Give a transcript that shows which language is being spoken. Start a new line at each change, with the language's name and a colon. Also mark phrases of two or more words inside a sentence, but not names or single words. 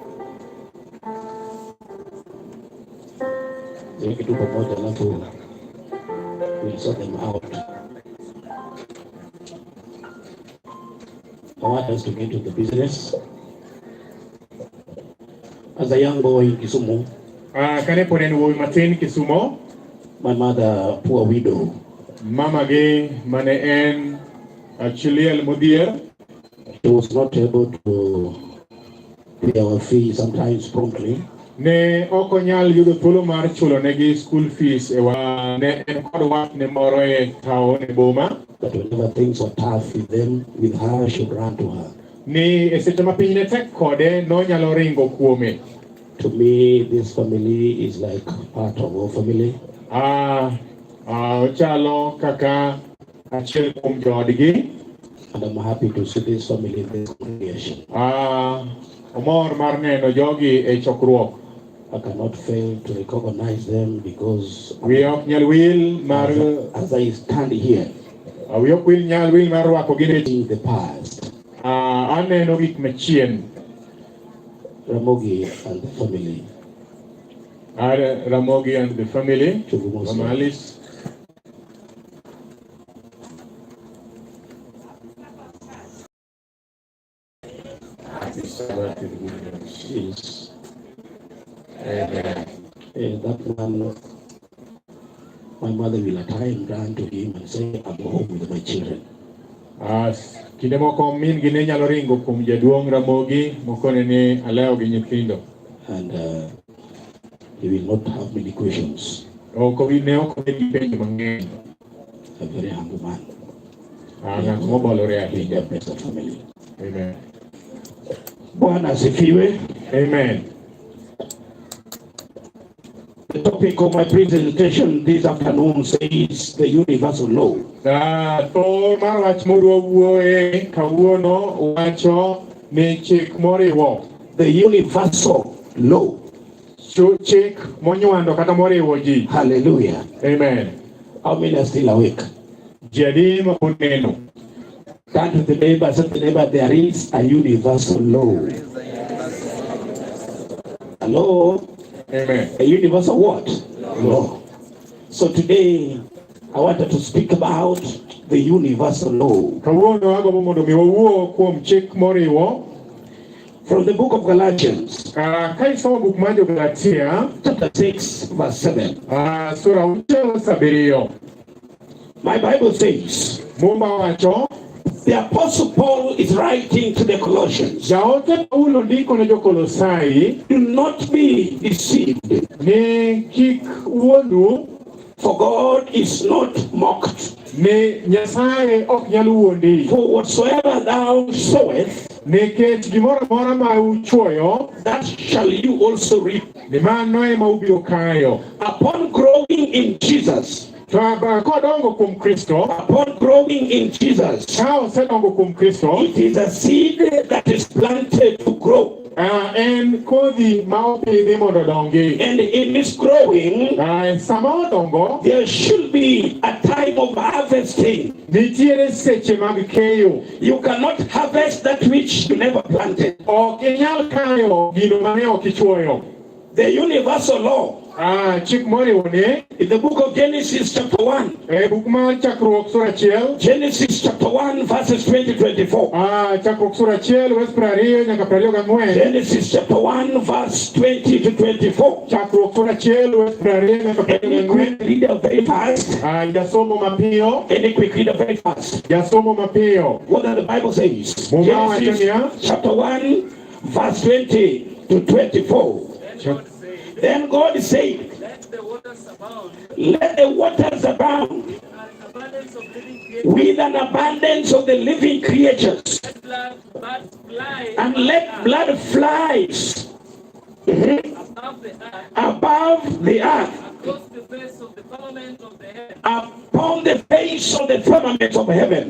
Swahili: Kitu pamoja alafu
English: we'll sort them out. I want us to get to the business. As a young boy in Kisumu, my mother, poor widow,
Luo (Kenya and Tanzania): Mama ge mane en actually al mudir.
English: She was not able to pay our fees sometimes promptly.
Luo (Kenya and Tanzania): Ne okonyal yudo thuolo mar chulo negi
English: school fees
Luo (Kenya and Tanzania): ewa ne en kod wat ne moro e tao ne boma.
English: But whenever things were tough with her, she would run to her.
Luo (Kenya and Tanzania): Ni eseche ma piny ne tek kode no nyalo ringo kuome.
English: To me, this family is like part of our family.
Luo (Kenya and Tanzania): Chalo kaka achiel kuom joodgi.
English: And I'm happy to see this family in this congregation.
Luo (Kenya and Tanzania): Omor mar neno jogi e chokruok.
English: I cannot fail to recognize them because
Luo (Kenya and Tanzania): we ok nyal wil mar
English: as I stand here.
Luo (Kenya and Tanzania): We ok nyal wil mar rwako gine
English: in the past.
Luo (Kenya and Tanzania): Aneno gik machien.
English: Ramogi and the family. Ramogi and the family. Mamalis. Yes. That man, my mother will at times run to him and say, I'm home with my children.
Luo (Kenya and Tanzania): Kinde moko min gi ne nyalo ringo kuom jaduong' Ramogi mokone ni aleo gi nyithindo.
English: And he will not have many questions.
Luo (Kenya and Tanzania): Ne ok gi penjo mang'eny.
English: A very humble man.
Luo (Kenya and Tanzania): Ng'at mobolore ahinya.
English: The best of family. Amen.
Swahili: Bwana asifiwe.
English: Amen. The topic of my presentation this afternoon says the universal law.
Luo (Kenya and Tanzania): Thor mar wach mowuoye kawuono wacho ni chik moriwo.
English: The universal law.
Luo (Kenya and Tanzania): Chik monywando kata moriwo ji.
English: Hallelujah. Amen. How many are still awake?
Luo (Kenya and Tanzania): Jadi ma uneno.
English: Turn to the neighbor, say to the neighbor, there is a universal law. Hello? Amen. A universal what? Law. So today, I wanted to speak about the universal law. From the book of Galatians, chapter 6, verse 7. My Bible says, The Apostle Paul is writing to the Colossians.
Luo (Kenya and Tanzania): Jaote Paulo ndiko ne jo-Kolosai.
English: Do not be deceived.
Luo (Kenya and Tanzania): Ne kik uondu.
English: For God is not mocked.
Luo (Kenya and Tanzania): Ne Nyasaye ok nyal wuondi.
English: For whatsoever thou sowest,
Luo (Kenya and Tanzania): nikech gimoro amora ma uchuoyo,
English: that shall you also reap.
Luo (Kenya and Tanzania): Ni mano ema ubiro kayo.
English: Upon growing in Jesus.
Luo (Kenya and Tanzania): Kodongo kuom Kristo.
English: Upon growing in Jesus.
Luo (Kenya and Tanzania): Ka osedongo kuom Kristo.
English: It is a seed that is planted to grow.
Luo (Kenya and Tanzania): En kodhi ma opidhi mondo dongi.
English: And in this growing,
Luo (Kenya and Tanzania): sama odongo,
English: there should be a time of harvesting.
Luo (Kenya and Tanzania): Nitiere seche mag keyo.
English: You cannot harvest that which you never planted.
Luo (Kenya and Tanzania): Ok inyal kayo gino mane ok ichuoyo.
English: The universal law.
Luo (Kenya and Tanzania): Chik moriwo ni.
English: In the book of Genesis chapter 1.
Luo (Kenya and Tanzania): Buk mar chakruok sura 1.
English: Genesis chapter 1 verses 20-24.
Luo (Kenya and Tanzania): Chakruok sura 1 verse 20 nyaka 24.
English: Genesis chapter 1 verse 20-24.
Luo (Kenya and Tanzania): Chakruok sura 1 verse 20 nyaka 24.
English: Reader very fast.
Luo (Kenya and Tanzania): Jasomo mapiyo.
English: Any quick reader very fast.
Luo (Kenya and Tanzania): Jasomo mapiyo.
English: What does the Bible says? Genesis chapter 1 verse 20-24. Then God said, let the waters abound with an abundance of the living creatures, and let blood flies above the earth, upon the face of the firmament of heaven.